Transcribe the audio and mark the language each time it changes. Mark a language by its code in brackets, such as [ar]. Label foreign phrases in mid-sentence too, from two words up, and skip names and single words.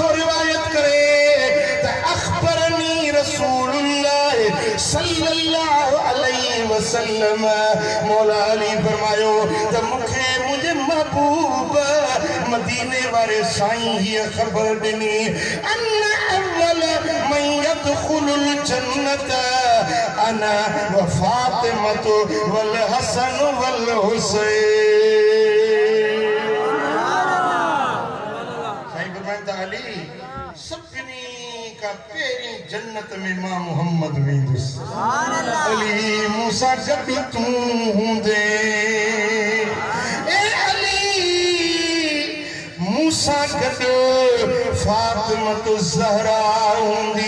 [sd] रिवायत करे त [ar] أخبرني رسول الله صلى الله عليه وسلم [sd] मौला अली फरमायो त मूंखे मुंहिंजे महबूब मदीने वारे साईं हीअ ख़बर ॾिनी [ar] أن أول من يدخل الجنة أنا وفاطمة والحسن والحسين. [sd] साईं फरमाइंदा अली सभिनी का पहिरीं जन्नत में मां मोहम्मद वेंदुसि। अली मूंसां गॾु तूं हूंदे, ए अली मूंसां गॾु फातिमतु ज़हरा हूंदी।